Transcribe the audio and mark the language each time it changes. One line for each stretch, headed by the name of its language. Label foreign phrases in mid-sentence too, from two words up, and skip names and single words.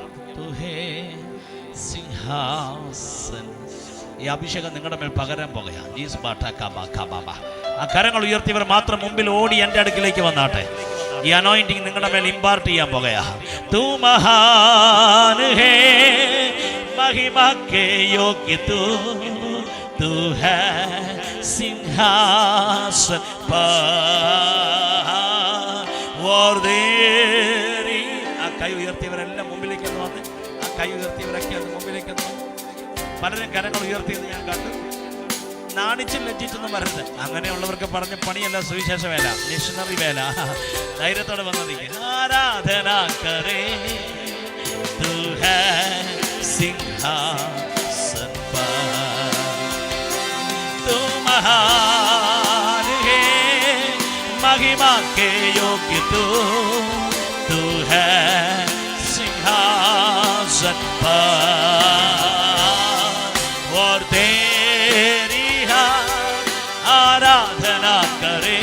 Malayalam: സിംഹാസൻ, ഈ അഭിഷേകം നിങ്ങളുടെ മേൽ പകരാൻ പോകുകയാണ്. ആ കരങ്ങൾ ഉയർത്തിയവർ മാത്രം മുമ്പിൽ ഓടി എൻ്റെ അടുക്കിലേക്ക് വന്നാട്ടെ. ഈ അനോയിന്റിങ് നിങ്ങളുടെ മേൽ ഇമ്പാർട്ട് ചെയ്യാൻ പോകുകയാണ്.
Hindi: तू महान है, महिमा के योग्य तू है सिंहासन पर, और तेरी
Malayalam: ആ കൈ ഉയർത്തിയവരെല്ലാം മുമ്പിലേക്ക് വന്ന്, ആ കൈ ഉയർത്തിയവരൊക്കെ അത് മുമ്പിലേക്ക് വന്നു. പലരും കരങ്ങൾ ഉയർത്തിയത് ഞാൻ കണ്ടു. നാണിച്ചും ലജ്ജിച്ചൊന്നും വരരുത്. അങ്ങനെയുള്ളവർക്ക് പറഞ്ഞ പണിയല്ല സുവിശേഷ വേല, മിഷണറി വേല. ധൈര്യത്തോടെ വന്നത്
Hindi: आराधना करे तू है सिंहासन पर, तू महान है, महिमा के योग्य तू है सिंहासन पर, और तेरी आराधना करे।